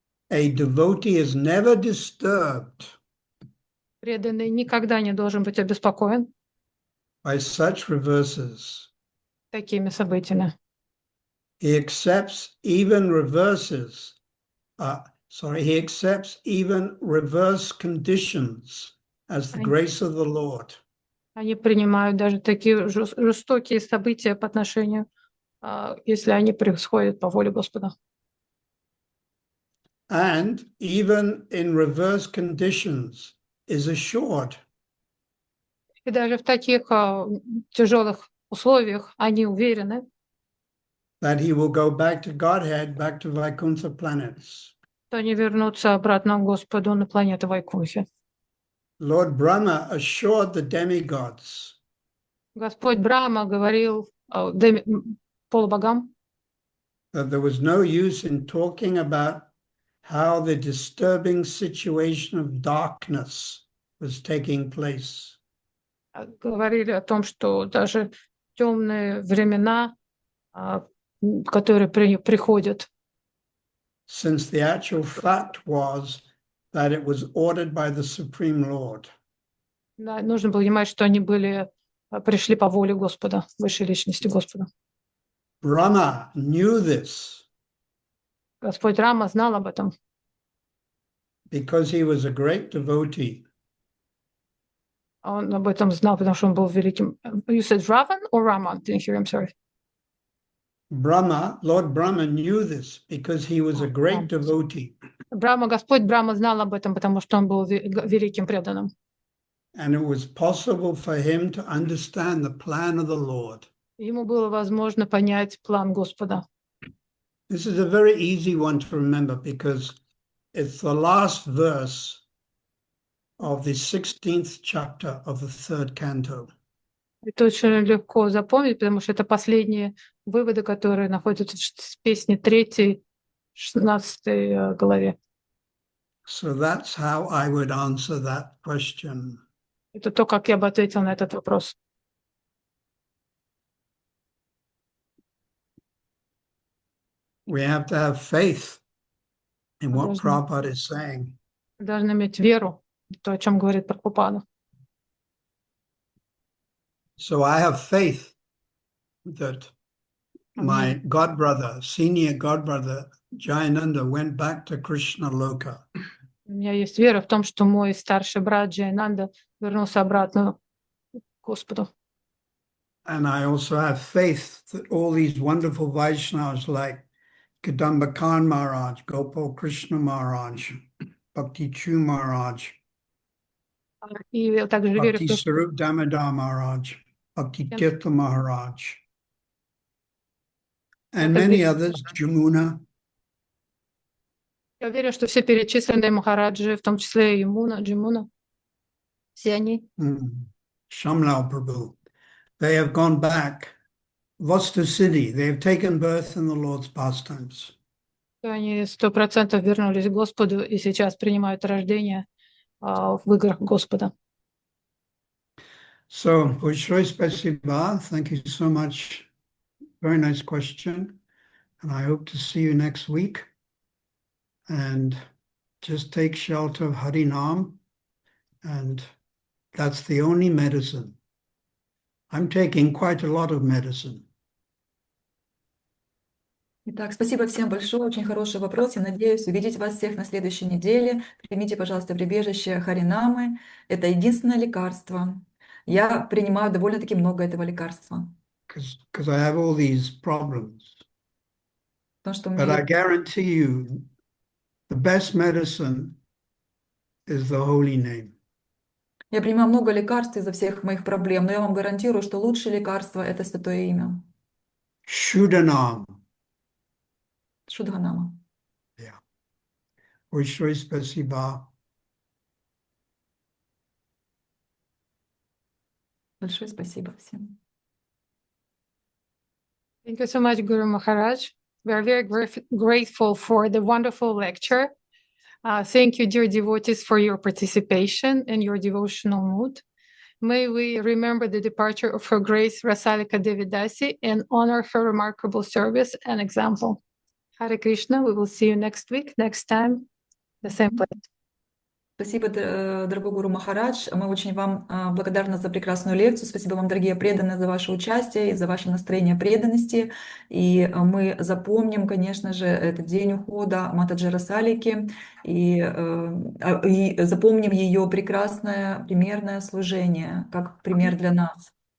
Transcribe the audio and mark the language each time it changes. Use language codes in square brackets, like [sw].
[en] a devotee is never disturbed [ru] Преданный никогда не должен быть обеспокоен [en] by such reverses. [ru] такими событиями. [en] He accepts even reverses. He accepts even reverse conditions as the grace of the Lord. [ru] Они принимают даже такие жестокие события по отношению, если они происходят по воле Господа. [en] And even in reverse conditions is assured [ru] И даже в таких тяжелых условиях они уверены, [en] that he will go back to Godhead, back to Vaikuntha planets. [ru] что они вернутся обратно к Господу на планету Вайкунхи. [en] Lord Brahma assured the demigods [ru] Господь Брахма говорил полубогам, [en] that there was no use in talking about how the disturbing situation of darkness was taking place. [ru] говорили о том, что даже темные времена, которые приходят, [en] Since the actual fact was that it was ordered by the Supreme Lord. [ru] да, нужно было понимать, что они пришли по воле Господа, высшей личности Господа. [en] Brahma knew this [ru] Господь Рама знал об этом, [en] because he was a great devotee. [ru] он об этом знал, потому что он был великим. [en] You said Ravan or Rama? Didn't hear, I'm sorry. Lord Brahma knew this because he was a great devotee. [ru] Господь Брахма знал об этом, потому что он был великим преданным. [en] And it was possible for him to understand the plan of the Lord. [ru] Ему было возможно понять план Господа. [en] This is a very easy one to remember because it's the last verse of the 16th chapter of the 3rd canto. [ru] Это очень легко запомнить, потому что это последние выводы, которые находятся в песне 3, 16 главе. [en] So that's how I would answer that question. [ru] Это то, как я бы ответил на этот вопрос. [en] We have to have faith in what [ru] Должны- [en] Prabhupada is saying. [ru] Должны иметь веру в то, о чем говорит Прабхупада. [en] So I have faith that my godbrother, senior godbrother, Jayananda, went back to Krishna Loka. [ru] У меня есть вера в том, что мой старший брат Джайнанда вернулся обратно к Господу. [en] And I also have faith that all these wonderful Vaishnavas like Kadamba Khan Maharaj, Gopal Krishna Maharaj, Bhakti Chu Maharaj, [ru] И я также верю в [en] Bhakti [ru] то, что [en] Sarup Damodar Maharaj, Bhakti Tirtha Maharaj, and many others, Jamuna. [ru] я верю, что все перечисленные Махараджи, в том числе и Джимуна, все они, [en] Shamlal Prabhu, they have gone back, Vastu Siddhi, they have taken birth in the Lord's pastimes. [ru] они 100% вернулись к Господу и сейчас принимают рождение в играх Господа. So, Большое спасибо. [en] Thank you so much. Very nice question. And I hope to see you next week. And just take shelter of Harinam. And that's the only medicine. I'm taking quite a lot of medicine. [ru] Итак, спасибо всем большое, очень хороший вопрос. Я надеюсь увидеть вас всех на следующей неделе. Примите, пожалуйста, прибежище Харинамы. Это единственное лекарство. Я принимаю довольно-таки много этого лекарства. [en] Because I have all these problems. [ru] Потому что [en] But I [ru] мне... [en] guarantee you, the best medicine is the holy name. [ru] Я принимаю много лекарств из-за всех моих проблем, но я вам гарантирую, что лучшее лекарство – это Святое Имя. [en] Shuddhanam. [ru] Шудханама. Yeah. Большое спасибо. Большое спасибо всем. [en] Thank you so much, Guru Maharaj. We are very grateful for the wonderful lecture. Thank you, dear devotees, for your participation and your devotional mood. May we remember the departure of Her Grace Rasalika Devidasi and honor her remarkable service and example. Hare Krishna, we will see you next week, next time, the same place. [ru] Спасибо, дорогой Гуру Махарадж. Мы очень вам благодарны за прекрасную лекцию. Спасибо вам, дорогие преданные, за ваше участие и за ваше настроение преданности. И мы запомним, конечно же, этот день ухода Матаджи Расалики и запомним ее прекрасное примерное служение, как пример для нас.